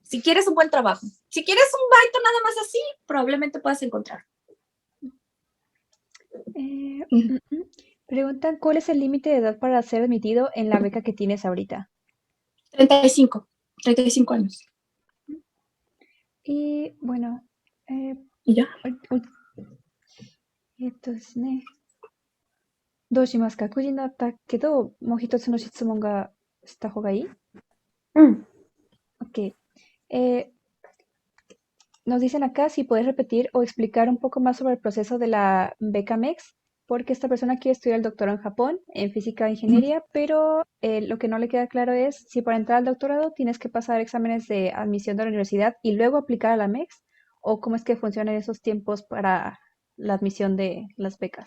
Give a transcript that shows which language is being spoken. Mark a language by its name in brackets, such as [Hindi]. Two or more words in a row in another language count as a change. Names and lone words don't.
[Spanish] Si quieres un buen trabajo. Si quieres un baito nada más así, probablemente puedas encontrar. Preguntan, ¿cuál es el límite de edad para ser admitido en la beca que tienes ahorita? 35 años. Y bueno, ¿Y ya? [Japanese] どうしますか？9時になったけど、もう一つの質問がした方がいい？Ok. [Spanish] Nos dicen acá si puedes repetir o explicar un poco más sobre el proceso de la beca MEX, porque esta persona quiere estudiar el doctorado en Japón, en física e ingeniería, pero lo que no le queda claro es si para entrar al doctorado tienes que pasar exámenes de admisión de la universidad y luego aplicar a la MEX, o cómo es que funcionan esos tiempos para la admisión de las becas.